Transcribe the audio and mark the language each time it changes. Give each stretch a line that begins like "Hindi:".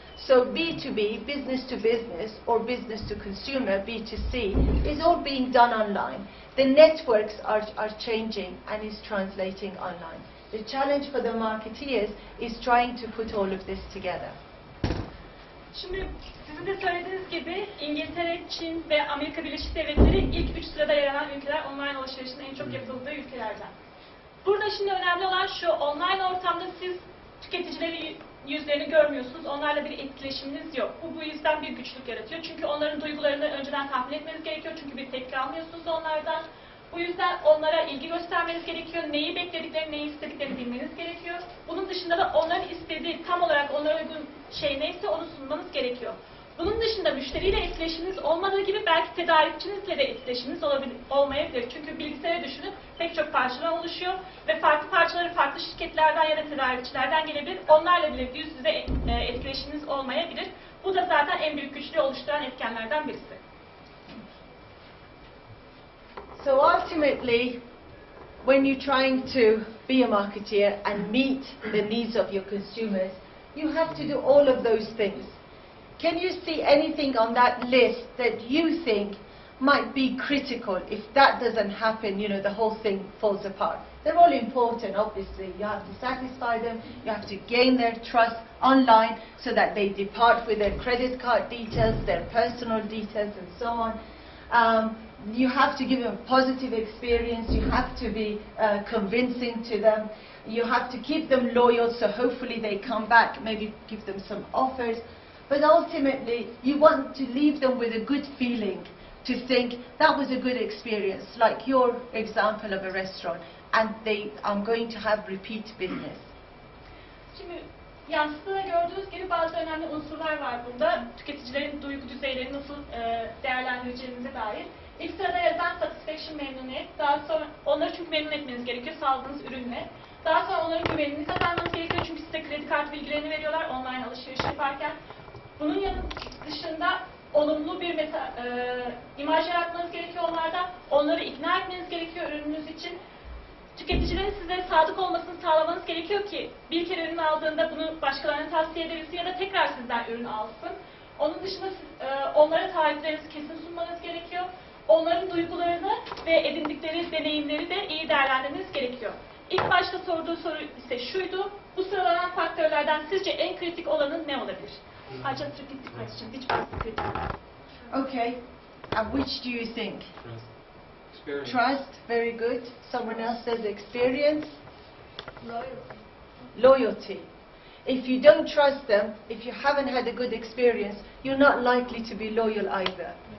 English: So B2B, business to business, or business to consumer, B2C, is all being done online. The networks are changing and is translating online. The challenge for the marketeers is trying to put all of this together.
Turkish: Şimdi sizin de söylediğiniz gibi İngiltere, Çin ve Amerika Birleşik Devletleri ilk 3 sırada yer alan ülkeler, online alışverişin en çok yapıldığı ülkelerden. Burada şimdi önemli olan şu, online ortamda siz tüketicileri yüzlerini görmüyorsunuz, onlarla bir etkileşiminiz yok. Bu yüzden bir güçlük yaratıyor. Çünkü onların duygularını önceden tahmin etmeniz gerekiyor. Çünkü bir tepki almıyorsunuz onlardan. Bu yüzden onlara ilgi göstermeniz gerekiyor. Neyi beklediklerini, neyi istediklerini bilmeniz gerekiyor. Bunun dışında da onların istediği, tam olarak onlara uygun şey neyse onu sunmanız gerekiyor. Bunun dışında müşteriyle etkileşiminiz olmadığı gibi belki tedarikçinizle de etkileşiminiz olmayabilir. Çünkü bilgisayara düşünün, pek çok parçadan oluşuyor ve farklı parçaları farklı şirketlerden ya da tedarikçilerden gelebilir. Onlarla bile yüz yüze etkileşiminiz olmayabilir. Bu da zaten en büyük güçlüğü oluşturan etkenlerden birisi.
English: So ultimately, when you're trying to be a marketeer and meet the needs of your consumers, you have to do all of those things. can you see anything on that list that you think might be critical? If that doesn't happen, you know, the whole thing falls apart. They're all important, obviously. You have to satisfy them, you have to gain their trust online so that they depart with their credit card details, their personal details, and so on. You have to give them a positive experience, you have to be convincing to them, you have to keep them loyal, so hopefully they come back, maybe give them some offers. But ultimately, you want to leave them with a good feeling, to think that was a good experience, like your example of a restaurant, and I'm going to have repeat business.
Turkish: Şimdi yansıtığını gördüğünüz gibi bazı önemli unsurlar var burada. Tüketicilerin duygu düzeyleri nasıl değerlendireceğinize dair. İlk sırada yazan satisfaction, memnuniyet. Daha sonra onları çünkü memnun etmeniz gerekiyor sağladığınız ürünle. Daha sonra onların güvenini kazanmanız gerekiyor çünkü size kredi kartı bilgilerini veriyorlar online alışveriş yaparken. Bunun yanı dışında olumlu bir imaj yaratmanız gerekiyor onlarda. Onları ikna etmeniz gerekiyor ürününüz için. Tüketicilerin size sadık olmasını sağlamanız gerekiyor ki bir kere ürün aldığında bunu başkalarına tavsiye edebilsin ya da tekrar sizden ürün alsın. Onun dışında onlara tariflerinizi kesin sunmanız gerekiyor. Onların duygularını ve edindikleri deneyimleri de iyi değerlendirmeniz gerekiyor. İlk başta sorduğu soru ise şuydu. Bu sıralanan faktörlerden sizce en kritik olanı ne olabilir?
English: I just repeat the question. Which was the critical? Okay, and which do you think? Experience. Trust, very good. Someone else says experience. Loyalty. Loyalty. If you don't trust them, if you haven't had a good experience, you're not likely to be loyal either.